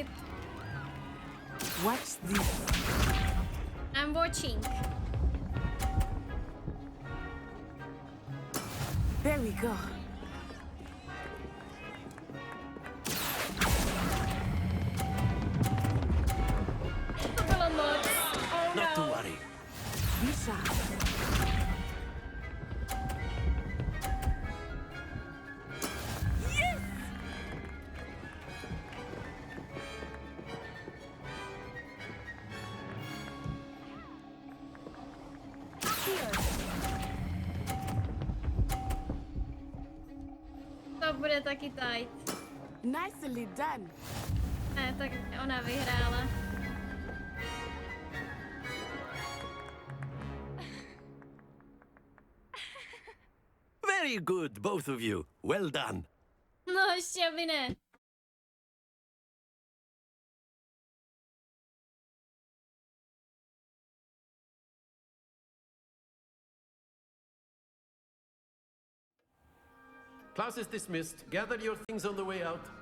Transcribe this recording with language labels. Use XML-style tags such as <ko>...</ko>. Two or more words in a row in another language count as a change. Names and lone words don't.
<en>Watch this. I'm watching. There we go.</en> <cs>To bylo moc. Oh</cs> <en>Not to no. worry. Be sharp. Yes!</en> <cs>To bude taky tight.</cs> <en>Nicely done.</en> <cs>Ne, tak ona vyhrála.</cs> <en>Very good, both of you. Well done.</en> <cs>No, ještě aby ne.</cs> <en>Class is dismissed. Gather your things on the way out.</en>